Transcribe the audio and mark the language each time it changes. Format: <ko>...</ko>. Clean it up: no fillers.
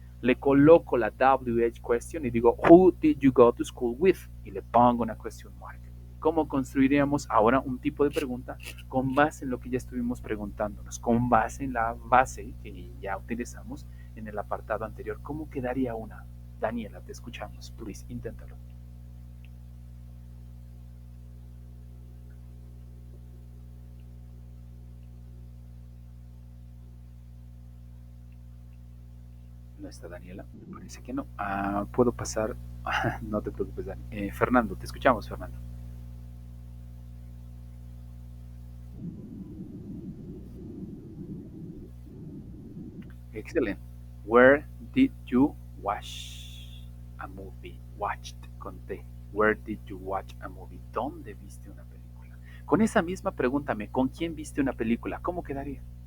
<es>Le coloco la</es> <en>WH question</en> <es>y digo,</es> <en>who did you go to school with?</en> <es>Y le pongo una question mark. ¿Cómo construiríamos ahora un tipo de pregunta con base en lo que ya estuvimos preguntándonos, con base en la base que ya utilizamos en el apartado anterior? ¿Cómo quedaría una? Daniela, te escuchamos, please, inténtalo. ¿No está Daniela? Me parece que no. Puedo pasar. No te preocupes, Dani. Fernando, te escuchamos, Fernando. Excelente.</es> <en>Where did you watch a movie? Watched con T. Where did you watch a movie?</en> <es>¿Dónde viste una película? Con esa misma pregúntame, ¿con quién viste una película? ¿Cómo quedaría?</es>